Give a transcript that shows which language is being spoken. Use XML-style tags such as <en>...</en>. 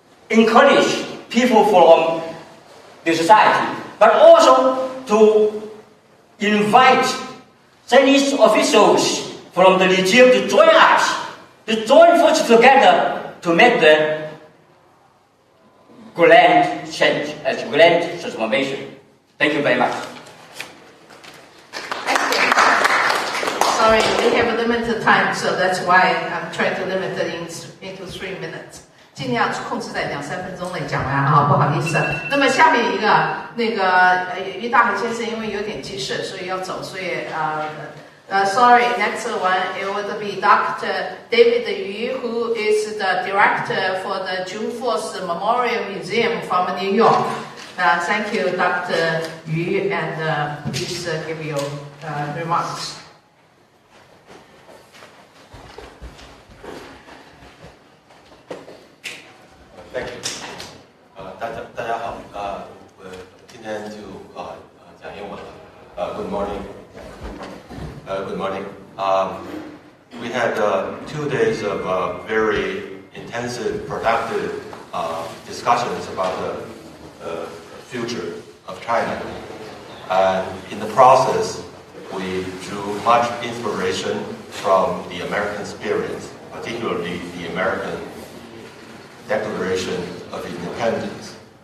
<en>encourage people from the society, but also to invite Chinese officials from the regime to join us, to join forces together to make the grand change, grand transformation. Thank you very much. Sorry, we have limited time, so that's why I'm trying to limit it into 3 minutes.</en> <zh>尽量控制在2-3分钟内讲完啊，不好意思。那么下面一个于大海先生因为有点急事，所以要走，所以</zh> <en>sorry, next one it would be Dr. David Yu, who is the director for the June 4th Memorial Museum from New York. Thank you, Dr. Yu, and please give your remarks. Thank you.</en> <zh>大家好，我今天就讲英文了。</zh> <en>Good morning. Good morning. We had 2 days of very intensive, productive discussions about the future of China. And in the process, we drew much inspiration from the American experience, particularly the American Declaration of Independence.</en>